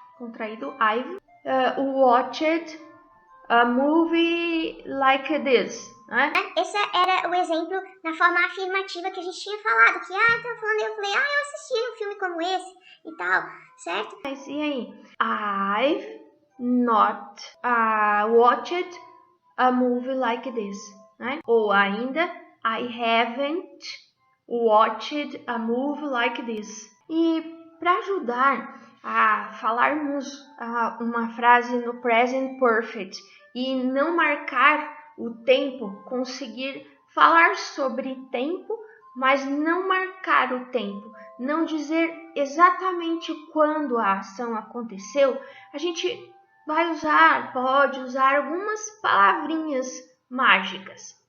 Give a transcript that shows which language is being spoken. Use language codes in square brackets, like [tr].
[pt] Contraído, [en] I've watched a movie like this, né? [pt] Esse era o exemplo na forma afirmativa que a gente tinha falado, que eu falei, eu assisti um filme como esse e tal, certo? Mas e aí? [en] I've not watched a movie like this, né? Ou ainda, I haven't watched a movie like this. [pt] E para ajudar a falarmos uma frase no present perfect e não marcar o tempo, conseguir falar sobre tempo, mas não marcar o tempo, não dizer exatamente quando a ação aconteceu, a gente pode usar algumas palavrinhas mágicas.